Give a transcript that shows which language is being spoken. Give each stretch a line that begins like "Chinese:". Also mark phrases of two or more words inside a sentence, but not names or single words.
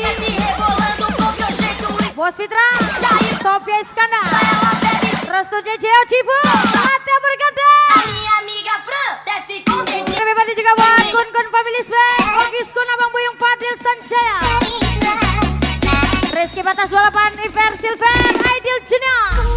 Portuguese: desce rebolando com seu jeito
Indonesian: Bos Fitra, Sofia Iskandar,
Portuguese: ela bebe.
Indonesian: Restu JJ Cibu, Ate berkata.
Portuguese: A minha amiga Fran desce com dedinho.
Indonesian: Terima kasih juga buat Kun Family Swag, Ogis Kun Abang Buyung Fadil Sanjaya, Rizky Batas 28, Iver Silver, Ideal Junior,